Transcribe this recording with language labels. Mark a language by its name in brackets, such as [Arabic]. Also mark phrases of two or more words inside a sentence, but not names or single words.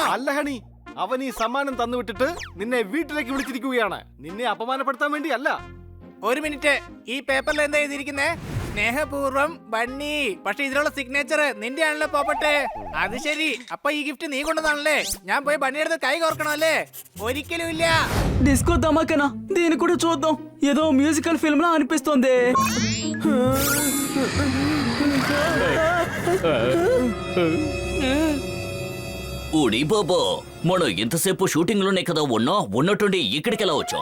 [Malayalam] അല്ല ഹണി, അവൻ ഈ സമ്മാനം തന്നു വിട്ടിട്ട് നിന്നെ വീട്ടിലേക്ക് വിളിച്ചിരിക്കുകയാണ്. നിന്നെ അപമാനപ്പെടുത്താൻ വേണ്ടി അല്ല. ഒരു മിനിറ്റ്, ഈ പേപ്പറിൽ എന്താ എഴുതിയിരിക്കുന്നേ? സ്നേഹപൂർവ്വം ബണ്ണി. പക്ഷെ ഇതിലുള്ള സിഗ്നേച്ചർ നിന്റെ ആണല്ലോ പോപ്പട്ടെ. അത് ശരി, അപ്പൊ ഈ ഗിഫ്റ്റ് നീ കൊണ്ടതാണല്ലേ? ഞാൻ പോയി ബണ്ണിയെടുത്ത് കൈ കോർക്കണോ അല്ലേ? ഒരിക്കലും ఇല്ല. [Telugu] డిస్కో ధమాకేనా? దీన్ని కూడా చూద్దాం. ఏదో [English] musical film [Telugu] లా అనిపిస్తుంది. ఊడి బాబా, మనం ఇంతసేపు షూటింగ్ లోనే కదా ఉన్నా, ఉన్నట్టుండి ఇక్కడికి ఎలా వచ్చాం?